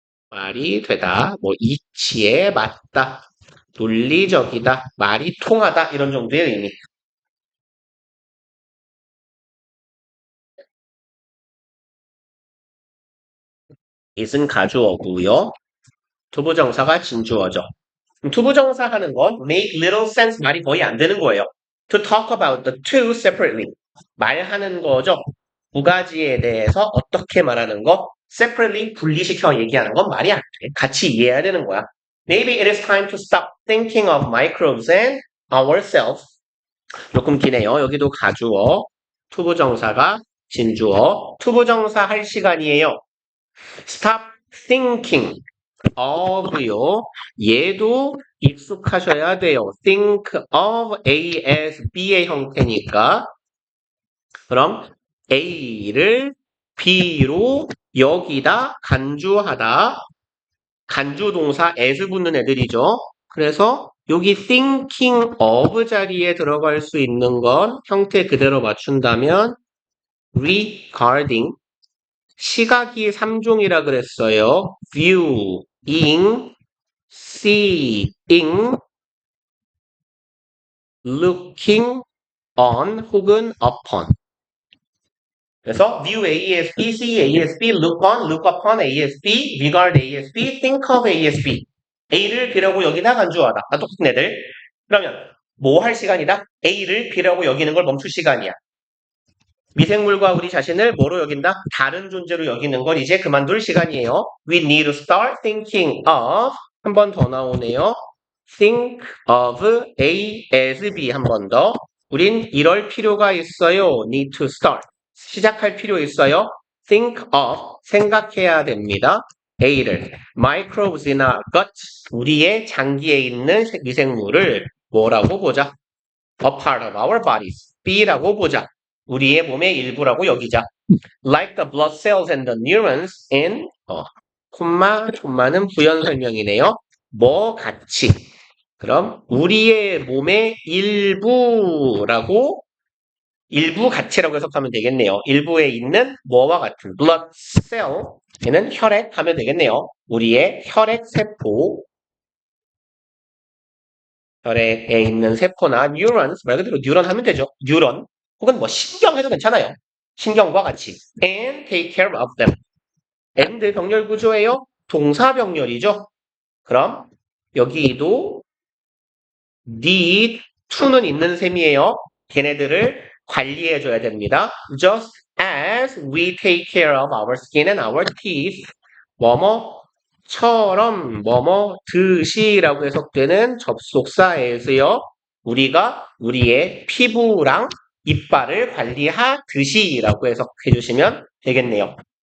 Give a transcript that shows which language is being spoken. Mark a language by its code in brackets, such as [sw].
[ko] 말이 되다, 뭐 이치에 맞다, 논리적이다, 말이 통하다 이런 정도의 의미. is은 가주어고요. 투부정사가 진주어죠. 투부정사 하는 건 [en] make little sense [ko] 말이 거의 안 되는 거예요. [en] To talk about the two separately. [ko] 말하는 거죠. 두 가지에 대해서 어떻게 말하는 거 separately 분리시켜 얘기하는 건 말이 안 돼. 같이 이해해야 되는 거야. [en] Maybe it is time to stop thinking of microbes and ourselves. [ko] 조금 기네요. 여기도 가주어, 투부정사가 진주어, 투부정사 할 시간이에요. [en] Stop thinking of요. [ko] 얘도 익숙하셔야 돼요. think of A as B의 형태니까. 그럼 A를 B로 여기다 간주하다. 간주 동사 as 붙는 애들이죠. 그래서 여기 [en] thinking of [ko] 자리에 들어갈 수 있는 건 형태 그대로 맞춘다면 regarding 시각이 3종이라 그랬어요. [en] viewing, seeing, looking on [ko] 혹은 [en] upon. [ko] 그래서 [en] view ASB, see ASB, look on, look upon ASB, regard ASB, think of ASB. [ko] A를 B라고 여기다 간주하다. 똑같은 애들. 그러면 뭐 할 시간이다? A를 B라고 여기는 걸 멈출 시간이야. 미생물과 우리 자신을 뭐로 여긴다? 다른 존재로 여기는 걸 이제 그만둘 시간이에요. [en] We need to start thinking of [ko] 한 번 더 나오네요. [en] Think of A as B [ko] 한 번 더. 우린 이럴 필요가 있어요. [en] Need to start. [ko] 시작할 필요 있어요. Think of 생각해야 됩니다. A를 [en] microbes in our guts [ko] 우리의 장기에 있는 미생물을 뭐라고 보자? [en] A part of our bodies. [ko] B라고 보자. 우리의 몸의 일부라고 여기자. [en] Like the blood cells and the neurons in [ko] 콤마는 부연 설명이네요. 뭐 같이. 그럼 우리의 몸의 일부라고 일부 가치라고 해석하면 되겠네요. 일부에 있는 뭐와 같은 blood cell 얘는 혈액 하면 되겠네요. 우리의 혈액 세포 혈액에 있는 세포나 neurons 말 그대로 뉴런 하면 되죠. 뉴런 혹은 뭐 신경 해도 괜찮아요. 신경과 같이 [en] and take care of them. [ko] and 병렬 구조예요. 동사 병렬이죠. 그럼 여기도 need to는 있는 셈이에요. 걔네들을 관리해줘야 됩니다. [en] Just as we take care of our skin and our teeth. [ko] 뭐뭐처럼 뭐뭐 듯이라고 해석되는 접속사에서요. 우리가 우리의 피부랑 이빨을 관리하듯이라고 해석해 주시면 되겠네요.